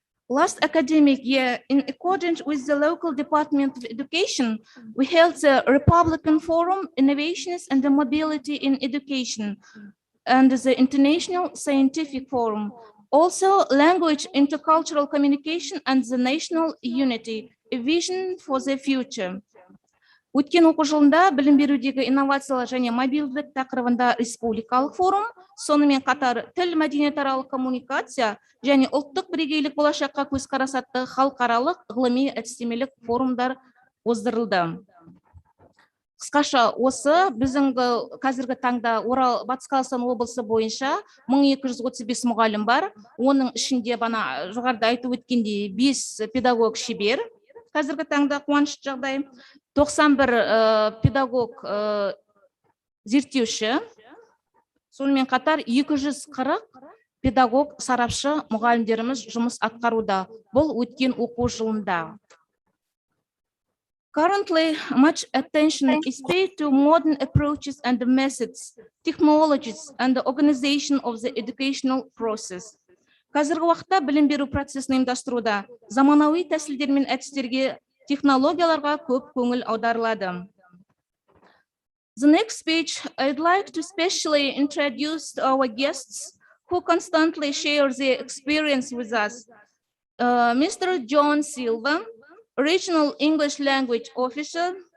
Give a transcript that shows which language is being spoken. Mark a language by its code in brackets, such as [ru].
[en] Last academic year, in accordance with the local Department of Education, we held the Republican Forum, Innovations and the Mobility in Education, and the International Scientific Forum. Also, language, intercultural communication, and the national unity, a vision for the future. [kk] Өткен оқу жылында білім берудегі инновациялар және мобильдік тақырыбында республикалық форум, сонымен қатар тіл мәдениетаралық коммуникация және ұлттық бірегейлік болашаққа көзқарас атты халықаралық ғылыми әдістемелік форумдар оздырылды. Қысқаша осы біздің қазіргі таңда Орал Батыс Қазақстан облысы бойынша 1235 мұғалім бар. Оның ішінде бана жоғарыда айтып өткендей 5 педагог шебер. Қазіргі таңда қуанышты жағдай. 91 педагог зерттеуші, сонымен қатар 240 педагог сарапшы мұғалімдеріміз жұмыс атқаруда. Бұл өткен оқу жылында. [en] Currently, much attention is paid to modern approaches and methods, technologies, and the organization of the educational process. [kk] Қазіргі уақытта білім беру процесін ұйымдастыруда заманауи тәсілдер мен әдістерге, технологияларға көп көңіл аударылады. [en] The next speech, I'd like to specially introduce our guests who constantly share their experience with us. Mr. John Silva, Regional English Language Officer.